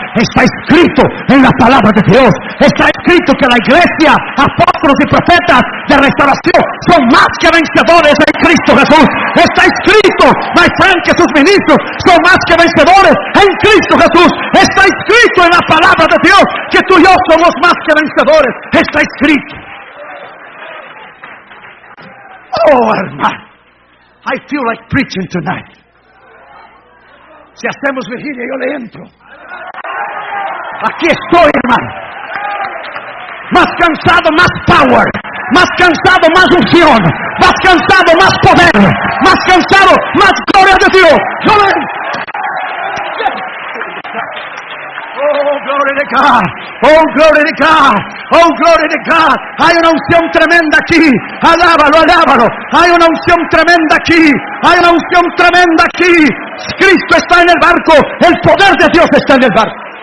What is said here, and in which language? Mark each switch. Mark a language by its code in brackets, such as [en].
[es] Está escrito en la palabra de Dios. Está escrito que la iglesia, apóstoles y profetas de restauración son más que vencedores en Cristo Jesús. Está escrito, [en] my friend, [es] que sus ministros son más que vencedores en Cristo Jesús. Está escrito en la palabra de Dios que tú y yo somos más que vencedores. Está escrito. Oh, hermano, [en] I feel like preaching tonight. [es] Si hacemos vigilia, yo le entro. Aquí estoy, hermano. Más cansado, más power. Más cansado, más unción. Más cansado, más poder. Más cansado, más gloria de Dios. ¡Gloria! [en] Oh, glory to God. Oh, glory to God. Oh, glory to God. [es] Hay una unción tremenda aquí. Alábalo, alábalo. Hay una unción tremenda aquí. Hay una unción tremenda aquí. Cristo está en el barco. El poder de Dios está en el barco.